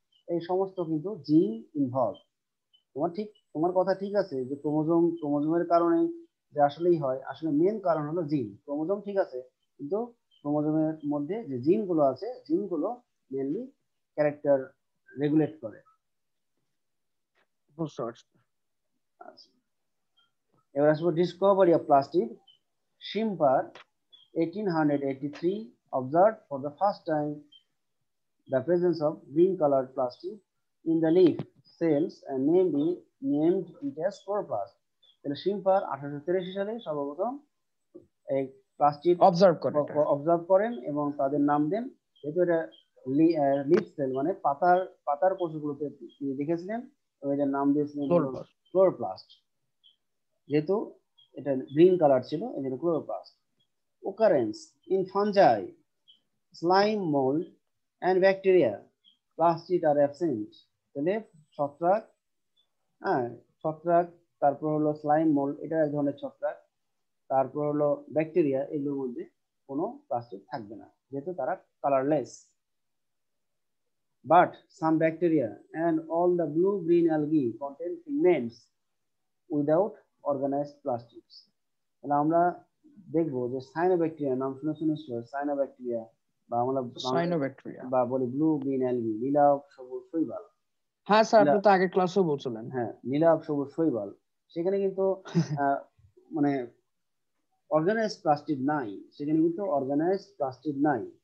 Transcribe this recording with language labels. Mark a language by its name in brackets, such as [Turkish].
[Bangla] এই সমস্ত কিন্তু জিন ইনভলভ। তোমার কথা ঠিক আছে যে ক্রোমোজোমের কারণে যে আসলেই হয়, আসলে মেন কারণ হলো জিন। ক্রোমোজোম ঠিক আছে, কিন্তু ক্রোমোজোমের মধ্যে যে জিনগুলো আছে, জিনগুলো মেনলি ক্যারেক্টার রেগুলেট করে। আচ্ছা, এবার আসবো [English] Discovery of plastid. Schimper 1883 observed for the first time the presence of green colored plastic in the leaf cells and named it as chloroplast. [Bangla] তাহলে শিম্পার 1883 সালে সর্বপ্রথম এই প্লাস্টিড অবজার্ভ করেন এবং তাদের নাম দেন। যেহেতু এটা লিফ সেল মানে পাতার কোষগুলোতে তিনি দেখেছিলেন, এবং এটার নাম দিয়েছিলেন ক্লোরোপ্লাস্ট। যেহেতু এটা গ্রিন কালার ছিল এই জন্য chloroplast. [English] occurrence in fungi, slime mold and bacteria, plastid are absent। [Bangla] তাহলে ছত্রাক, ছত্রাক, তারপর হলো স্লাইম মোল্ড, এটা এক ধরনের ছত্রাক, তারপর হলো ব্যাকটেরিয়া, এগুলোর মধ্যে কোনো প্লাস্টিক থাকবে না যেহেতু তারা colourless. [English] But some bacteria and all the blue-green algae contain pigments without organized plastics। [Bangla] তাহলে আমরা দেখবো যে সাইনোব্যাকটেরিয়া নাম শুনেছি নিশ্চয়। সাইনোব্যাকটেরিয়া বা আমরা বা বলি ব্লু গ্রিন অ্যালগি, নীলাভ সবুজ শৈবাল। হ্যাঁ স্যার, আপনি তো আগে ক্লাসেও বলছিলেন। হ্যাঁ, নীলাভ সবুজ শৈবাল, সেখানে কিন্তু মানে অর্গানাইজড প্লাস্টিক নাই, সেখানে কিন্তু অর্গানাইজড প্লাস্টিক নাই।